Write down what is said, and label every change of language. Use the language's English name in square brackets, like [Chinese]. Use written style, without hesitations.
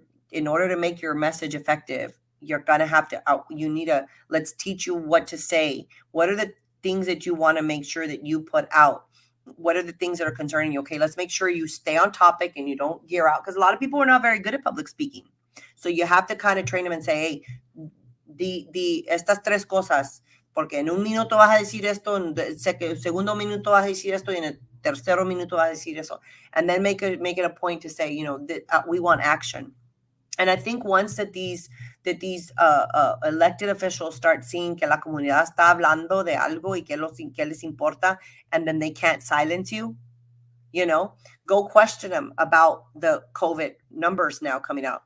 [English] In order to make your message effective, you're gonna have to let's teach you what to say. What are the things that you want to make sure that you put out? What are the things that are concerning you? Okay, let's make sure you stay on topic and you don't gear out, because a lot of people are not very good at public speaking. So you have to kind of train them and say, hey, [Spanish] estas tres cosas, porque en un minuto vas a decir esto, en el segundo minuto vas a decir esto, y en el tercero minuto vas a decir eso. [English] And then make it a point to say, that we want action. And I think once that these elected officials start seeing [Spanish] que la comunidad está hablando de algo y que les importa, [English] and then they can't silence you, go question them about the COVID numbers now coming out.